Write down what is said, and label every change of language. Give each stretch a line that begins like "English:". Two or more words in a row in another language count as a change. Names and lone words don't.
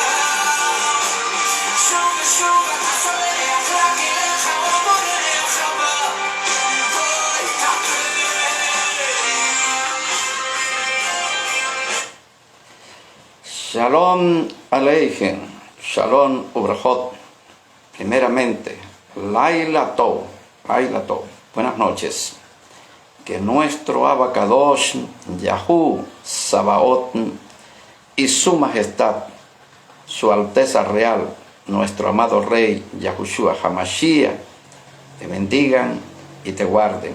Hebrew: שוב ושוב אתה סולח, רק אליך עוד בורח אבא, יוני תקן. שלום עליכם שלום וברכות. Primeramente, לילה טוב,
Spanish: buenas noches. Que nuestro Abacadosh, Yahú, Sabaoth y su majestad, su alteza real, nuestro amado rey Yahushua Hamashiach, te bendigan y te guarden.